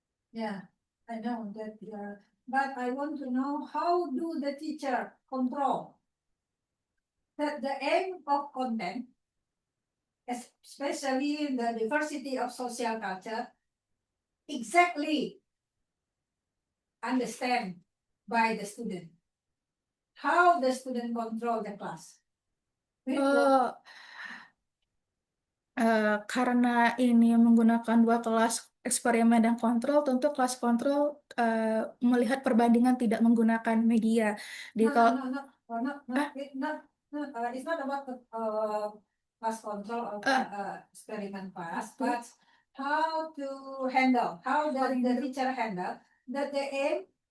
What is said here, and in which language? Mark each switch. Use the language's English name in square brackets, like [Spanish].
[English] Yeah, I know that, but I want to know how do the teacher control that the aim of content, especially the diversity of social culture, exactly understand by the student. How the student control the class. [Indonesian] Oh, karena ini menggunakan 2 kelas eksperimen dan kontrol, tentu kelas kontrol melihat perbandingan tidak menggunakan media. [English] No, [Indonesian] Kalau [English] no, no, no, no, no, Ah. it's not about the class control or experiment class, [Indonesian] Itu. [English] but how to handle, how the teacher handle that the aim